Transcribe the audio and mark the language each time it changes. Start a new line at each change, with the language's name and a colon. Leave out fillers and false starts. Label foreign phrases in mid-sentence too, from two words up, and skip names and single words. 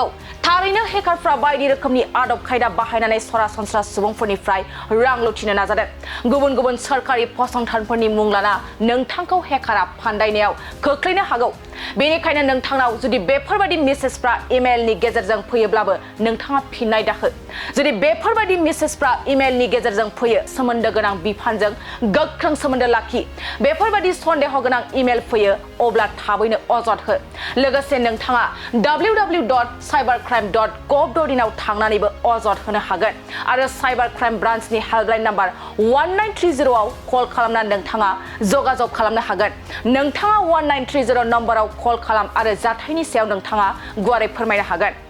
Bodo: थारैनो हेकारफ्रा बायदि रोखोमनि आदब खायदा बाहायनानै सरासनस्रा सुबुंफोरनिफ्राय रां लुथिनो नाजादों गुबुन गुबुन सरकारि फसंथानफोरनि मुं लाना नोंथांखौ हेकारा फान्दायनायाव खोख्लैनो हागौ बेनिखायनो नोंथांनाव जुदि बेफोरबायदि मेसेजफ्रा इमेलनि गेजेरजों फैयोब्लाबो नोंथाङा फिननाय दाहो जुदि बेफोरबायदि मेसेजफ्रा इमेलनि गेजेरजों फैयो सोमोन्दो गोनां बिफानजों गोख्रों सोमोन्दो लाखि बेफोरबायदि सन्देह गोनां इमेल फैयो अब्ला थाबैनो अजद हो लोगोसे नोंथाङा www.cybercrime.gov.in आव थांनानैबो अजद होनो हागोन आरो
English: cyber crime
Bodo: ब्रान्चनि
English: helpline number
Bodo: 1930 आव कल खालामना नोंथाङा जगाजग खालामनो हागोन नोंथाङा 1930 नम्बराव कल खालाम आरो जाथायनि सायाव नोंथाङा गुवारै फोरमायनो हागोन